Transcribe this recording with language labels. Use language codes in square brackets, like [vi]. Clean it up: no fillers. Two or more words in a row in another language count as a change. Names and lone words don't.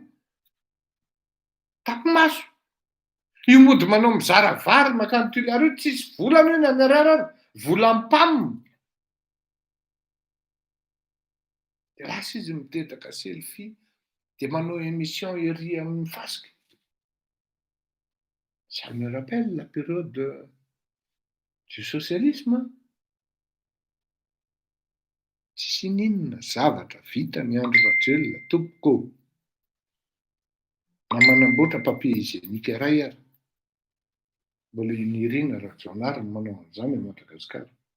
[mg] Tapimaso. Io mody manao mizara vary makany Tulare, tsisy volana io nanarara, volam-pam. Dia lasa izy midedaka selfie, dia manao émission ery amin'ny fasika. [fr] Ça me rappelle la période du socialisme. [mg] Tsisy ninona zavatra vita ny Andry Rajoelina tompoko. Na manamboatra [fr] papier hygiénique [mg] iray ary. Mbola iniriana Rajoelina no manao an'izany a Madagasikara.